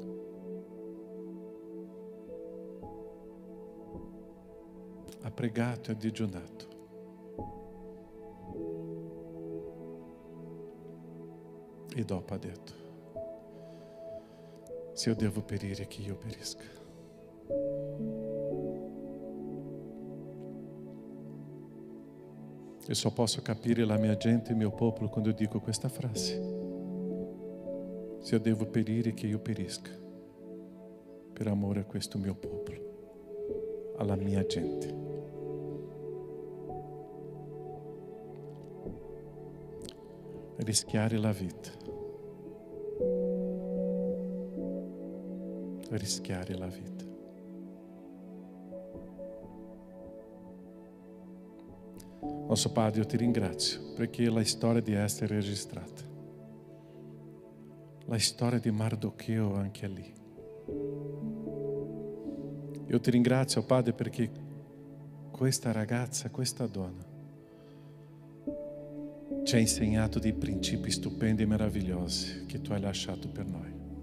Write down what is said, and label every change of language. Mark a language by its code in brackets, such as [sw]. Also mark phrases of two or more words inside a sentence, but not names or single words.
[it] Ha pregato e ha digiunato. E dopo ha detto: se io devo perire, che io perisca. [pt] Eu só posso [it] capire la mia gente e mio popolo [pt] quando eu digo [it] questa frase. Se [pt] eu devo [it] perire, che io perisca, per amore a questo mio popolo, alla mia gente. Rischiare la vita. Rischiare la vita. [pt] Nosso Padre, eu te [it] ringrazio perché la storia di Esther è registrata. La storia di Mardocheo anche lì. Io ti ringrazio, Padre, perché questa ragazza, questa donna ci ha insegnato dei principi stupendi e meravigliosi che tu hai lasciato per noi.